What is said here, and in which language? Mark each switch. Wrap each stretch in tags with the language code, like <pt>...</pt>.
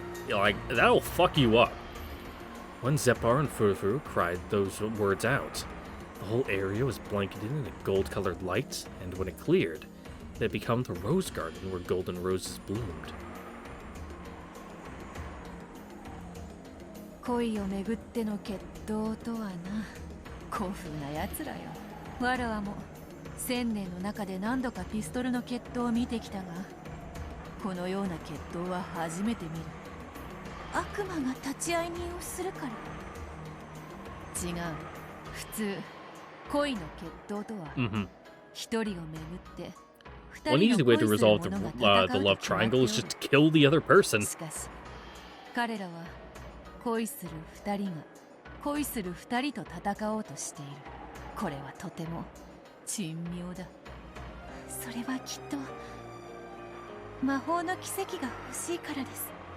<en>You know, like, that'll fuck you up. When Zepar and Furfur cried those words out, the whole area was blanketed in a gold-colored light, and when it cleared, it had become the rose garden where golden roses bloomed.</en> <ja>恋をめぐっての決闘とはな、古風なやつらよ。わらわも1000年の中で何度かピストルの決闘を見てきたが、このような決闘は初めて見る。悪魔が立ち会い人をするから。違う。普通恋の決闘とは、 Mm-hmm. 一人をめぐって</ja> <en>One easy way to resolve the love triangle is just to kill the other person.</en> <ja>しかし彼らは恋する二人が恋する二人と戦おうとしている。これはとても珍妙だ。それはきっと魔法の奇跡が欲しいからです。</ja>